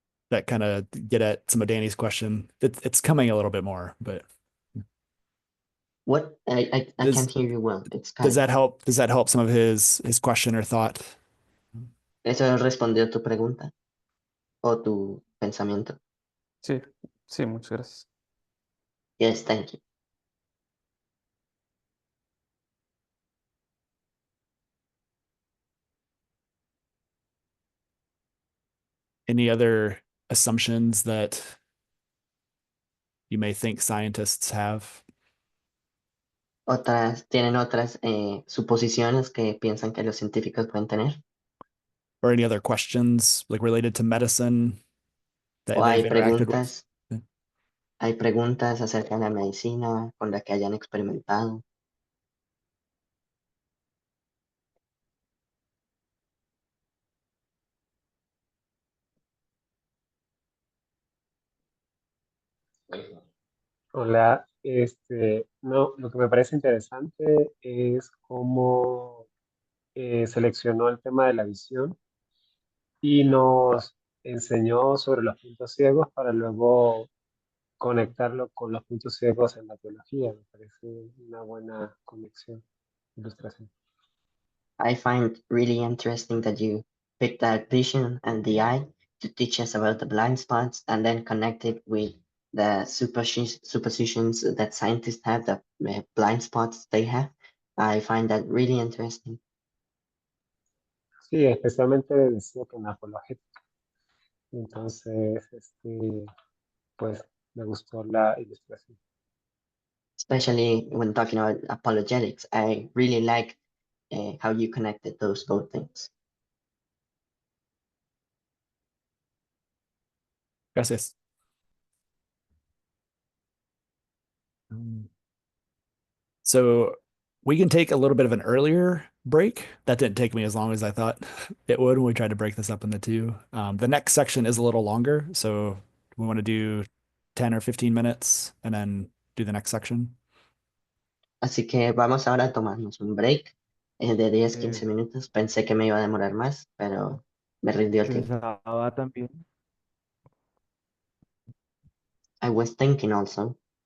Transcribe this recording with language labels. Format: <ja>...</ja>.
<en>That kind of get at some of Danny's question. It's coming a little bit more, but What? I does can't hear you well. It's does cutting. that help? Does that help some of his question or thought?</en> <es>¿Eso respondió tu pregunta o tu pensamiento? Sí, sí, muchas gracias.</es> <en>Yes, thank you. Any other assumptions that you may think scientists have?</en> <es>Tienen otras suposiciones que piensan que los científicos pueden tener.</es> <en>Or any other questions like related to medicine that</en> <es>O</es> <en>they've interacted with?</en> <es>hay preguntas acerca de la medicina con la que hayan experimentado. Hola, no, lo que me parece interesante es cómo seleccionó el tema de la visión y nos enseñó sobre los puntos ciegos para luego conectarlo con los puntos ciegos en la biología. Me parece una buena conexión, ilustración.</es> <en>I find really interesting that you picked that vision and the eye to teach us about the blind spots and then connect it with the suppositions that scientists have, the blind spots they have. I find that really interesting.</en> <es>Sí, especialmente decía que en apologética. Entonces, pues me gustó la ilustración.</es> <en>Especially when talking about apologetics, I really like how you connected those both things.</en> <es>Gracias.</es> <en>So we can take a little bit of an earlier break. That didn't take me as long as I thought it would when we tried to break this up into two. The next section is a little longer, so we want to do 10 or 15 minutes and then do the next section.</en> <es>Así que vamos ahora a tomarnos un break de 10-15 minutos. Pensé que me iba a demorar más, pero me rindió el tiempo. Pensaba también.</es> <en>I was thinking also.</en>